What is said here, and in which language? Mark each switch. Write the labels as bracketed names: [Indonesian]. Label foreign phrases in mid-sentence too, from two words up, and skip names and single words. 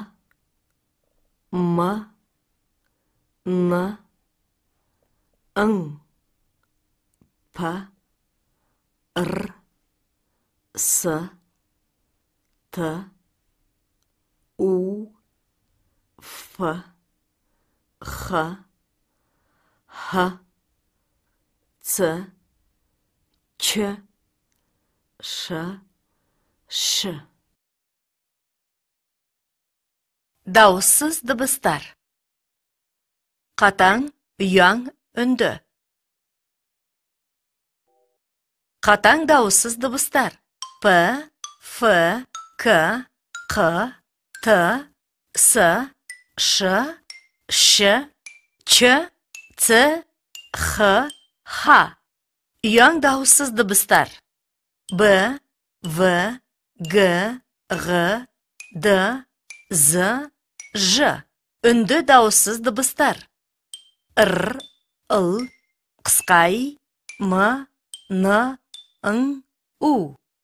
[Kazakh] М, Н, Ң, П, Р, С, Т, У, Ф, Х, Х, Ц, Ч, Ш, Ш. Дауыссыз дыбыстар. Қатаң, ұяң, үнді. Қатаң дауыссыз дыбыстар. П, Ф, К, Қ, Т, С, Ш, Ш, Ч, Ц, Х, Х. Ұяң дауыссыз дыбыстар. Б, В, Г, Ғ, Д, З, Ж. Үнді дауыссыз дыбыстар. Р, Л, қысқа И, М, Н, Ң, У.